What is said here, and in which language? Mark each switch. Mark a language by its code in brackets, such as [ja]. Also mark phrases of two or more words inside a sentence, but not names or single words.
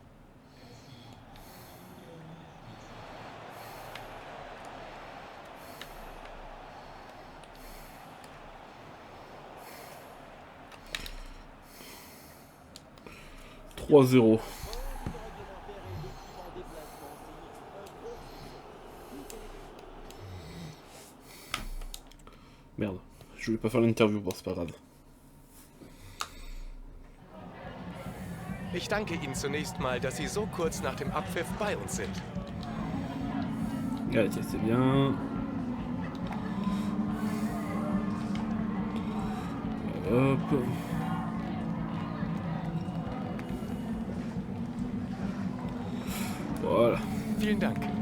[fr] « 3-0. Merde, je voulais pas faire l'interview, bon c'est pas grave. [de] Ich danke Ihnen zunächst mal, dass Sie so kurz nach dem Abpfiff bei uns sind. [fr] Allez, tiens, c'est bien. Hop. Voilà. [de] Vielen Dank.